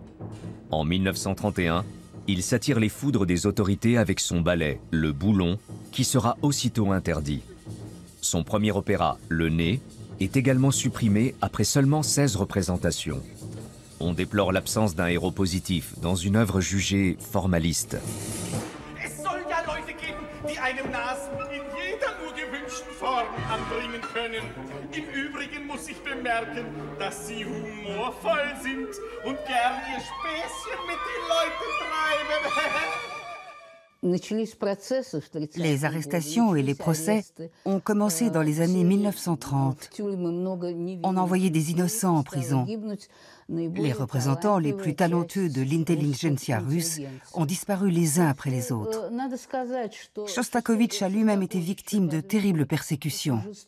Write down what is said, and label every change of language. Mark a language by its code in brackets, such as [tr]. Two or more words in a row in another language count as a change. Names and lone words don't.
[fr] En 1931, il s'attire les foudres des autorités avec son ballet, Le Boulon, qui sera aussitôt interdit. Son premier opéra, Le Nez, est également supprimé après seulement 16 représentations. On déplore l'absence d'un héros positif dans une œuvre jugée formaliste. [de] Im Übrigen muss ich bemerken, dass Sie humorvoll sind und gern Ihr Späßchen mit den Leuten treiben. [fr] Les arrestations et les procès ont commencé dans les années 1930. On envoyait des innocents en prison. Les représentants les plus talentueux de l'intelligentsia russe ont disparu les uns après les autres. Chostakovitch a lui-même été victime de terribles persécutions.